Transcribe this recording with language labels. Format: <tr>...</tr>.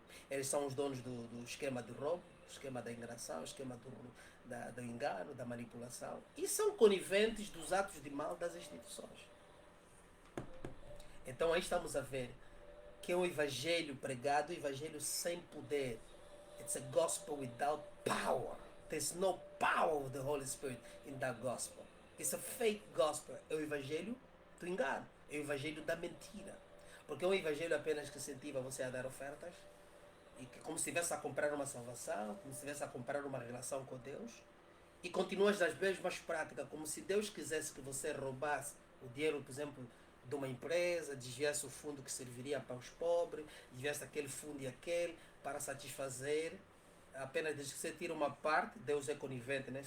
<pt>Eles são os donos do esquema de roubo, do esquema da enganação, o esquema do engano, da manipulação, e são coniventes dos atos de mal das instituições. Então aí estamos a ver que é um evangelho pregado, um evangelho sem poder.</pt> <en>It's a gospel without power. There's no power of the Holy Spirit in that gospel. It's a fake gospel.</en> <pt>É o evangelho do engano. É o evangelho da mentira. Porque é um evangelho apenas que incentiva você a dar ofertas, e que como se estivesse a comprar uma salvação, como se estivesse a comprar uma relação com Deus, e continuas das mesmas práticas, como se Deus quisesse que você roubasse o dinheiro, por exemplo, de uma empresa, desviasse o fundo que serviria para os pobres, desviasse aquele fundo e aquele para satisfazer, apenas desde que você tira uma parte, Deus é conivente, né?</pt>